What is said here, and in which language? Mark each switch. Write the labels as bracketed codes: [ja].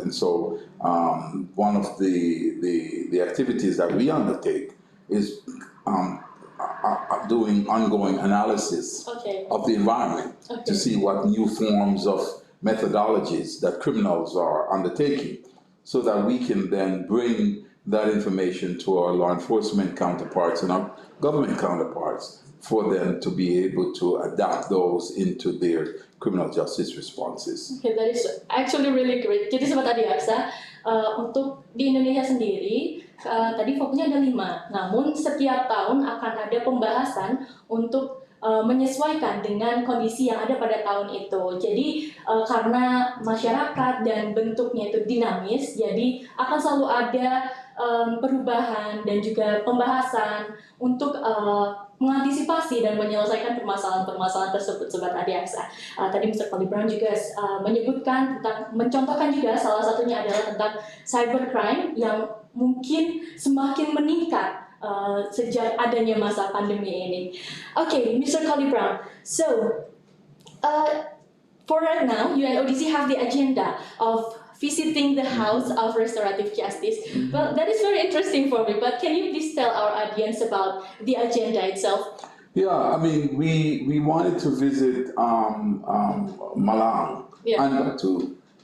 [en] And so, one of the activities that we undertake is doing ongoing analysis of the environment to see what new forms of methodologies that criminals are undertaking, so that we can then bring that information to our law enforcement counterparts and our government counterparts for them to be able to adapt those into their criminal justice responses. Okay, that is actually really great. [id] Jadi Sobat Adiaksa, untuk di Indonesia sendiri, tadi fokusnya ada 5. Namun setiap tahun akan ada pembahasan untuk menyesuaikan dengan kondisi yang ada pada tahun itu. Jadi karena masyarakat dan bentuknya itu dinamis, jadi akan selalu ada perubahan dan juga pembahasan untuk mengantisipasi dan menyelesaikan permasalahan-permasalahan tersebut, Sobat Adiaksa. Tadi Mr. Brown juga menyebutkan tentang, mencontohkan juga salah satunya adalah tentang cybercrime yang mungkin semakin meningkat sejak adanya masa pandemi ini. [en] Okay, Mr. Brown. So, for right now, UNODC have the agenda of visiting the House of Restorative Justice. Well, that is very interesting for me, but can you please tell our audience about the agenda itself? Yeah, I mean, we wanted to visit Malang and Batu.